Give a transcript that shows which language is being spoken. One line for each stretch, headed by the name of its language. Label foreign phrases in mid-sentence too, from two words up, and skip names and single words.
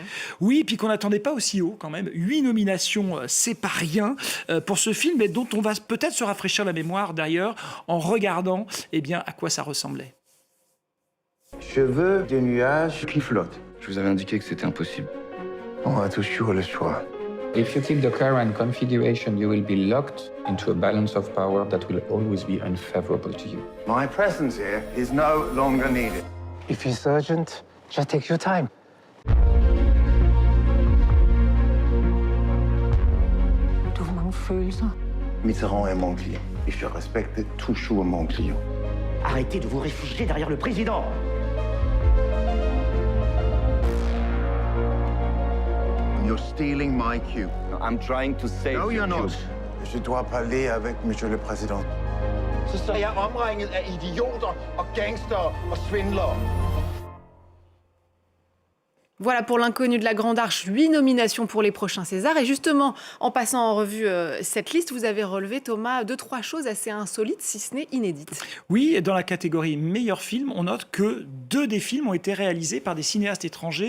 French: Oui, puis qu'on n'attendait pas aussi haut quand même. 8 nominations, c'est pas rien pour ce film, mais dont on va peut-être se rafraîchir la mémoire d'ailleurs en regardant à quoi ça ressemblait. Je veux des nuages qui flottent. Je vous avais indiqué que c'était impossible. On a toujours le choix.
English: If you keep the current configuration, you will be locked into a balance of power that will always be unfavorable to you. My presence here is no longer needed. If it's urgent, just take your time.
Danish: Du har mange følelser.
French: Mitterrand est mon client et je respecte toujours mon client. Arrêtez de vous réfugier derrière le président.
English: You're stealing my cue. I'm trying to save No, you're your not. cue.
French: Je dois parler avec Monsieur le Président.
Danish: Så er jeg omringet af idioter og gangster og svindlere.
French: Voilà pour L'inconnu de la Grande Arche, 8 nominations pour les prochains Césars. Et justement, en passant en revue cette liste, vous avez relevé, Thomas, 2-3 choses assez insolites, si ce n'est inédites. Oui, et dans la catégorie meilleur film, on note que 2 des films ont été réalisés par des cinéastes étrangers.